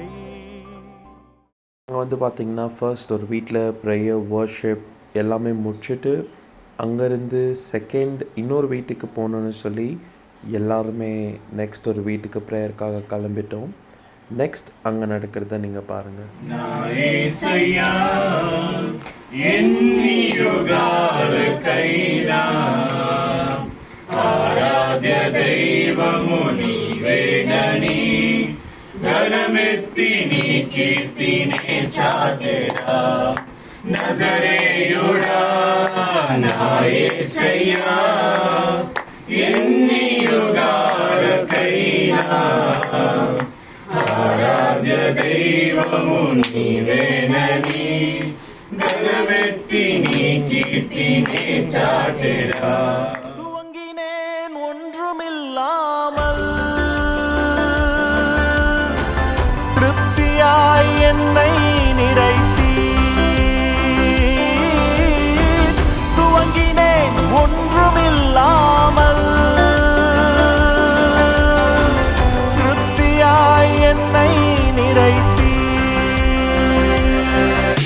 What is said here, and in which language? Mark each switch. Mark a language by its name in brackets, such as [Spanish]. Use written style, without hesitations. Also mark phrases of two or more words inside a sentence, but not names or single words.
[Tamil] அங்கே வந்து பார்த்திங்கன்னா ஃபர்ஸ்ட் ஒரு வீட்டில் [English] prayer worship [Tamil] எல்லாமே முடிச்சுட்டு அங்கேருந்து செகண்ட் இன்னொரு வீட்டுக்கு போகணுன்னு சொல்லி எல்லாருமே நெக்ஸ்ட் ஒரு வீட்டுக்கு ப்ரேயருக்காக கிளம்பிட்டோம். நெக்ஸ்ட் அங்கே நடக்கிறத நீங்கள் பாருங்கள். [Telugu] ఆరాధ్య దైవము నీవేనని ఘనమెత్తి నీ కీర్తినే చాటెరా. నజరేయుడా నా యేసయ్యా ఎన్ని యుగాలకైనా ఆరాధ్య దైవము నీవేనని ఘనమెత్తి నీ కీర్తినే చాటెరా. [Tamil] துவங்கினேன் ஒன்றுமில்லாமல், திருப்தியாய் என்னை நிறைத்தீர். துவங்கினேன் ஒன்றுமில்லாமல், திருப்தியாய் என்னை நிறைத்தீர்.